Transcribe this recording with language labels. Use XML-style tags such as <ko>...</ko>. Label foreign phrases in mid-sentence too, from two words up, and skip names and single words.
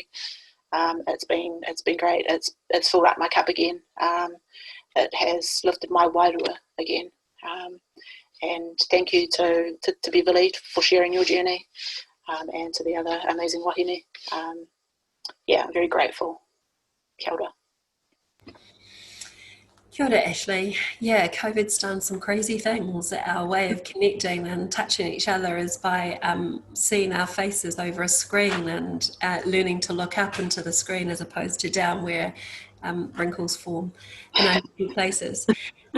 <en>It's been great. It's filled up my cup again. It has lifted my wairua again. And thank you to Beverly for sharing your journey, and to the other amazing wahine. I'm very grateful.</en> <mi>Kia ora. Kia ora, Ashley.</mi> <en>Yeah, COVID's done some crazy things. Our way of connecting and touching each other is by seeing our faces over a screen and learning to look up into the screen as opposed to down where wrinkles form in open places.</en>